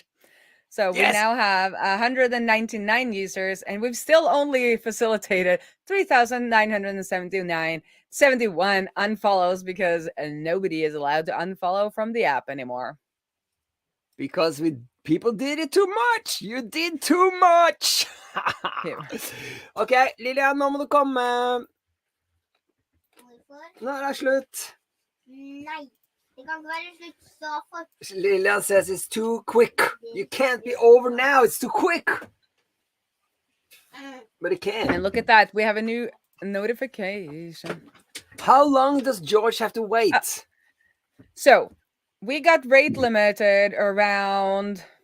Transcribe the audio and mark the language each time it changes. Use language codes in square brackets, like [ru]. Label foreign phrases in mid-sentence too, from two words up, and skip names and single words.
[en] So we now have 199 users, and we've still only facilitated 3,971 unfollows because nobody is allowed to unfollow from the app anymore. Because people did it too much. You did too much. [no] Okay, Lilian, nå må du komme. Nå er det slutt. Nei. Det kan ikke være slutt så fort. [en] Lilian says it's too quick. You can't be over now. It's too quick. But it can. And look at that. We have a new notification. How long does George have to wait? So we got rate limited around...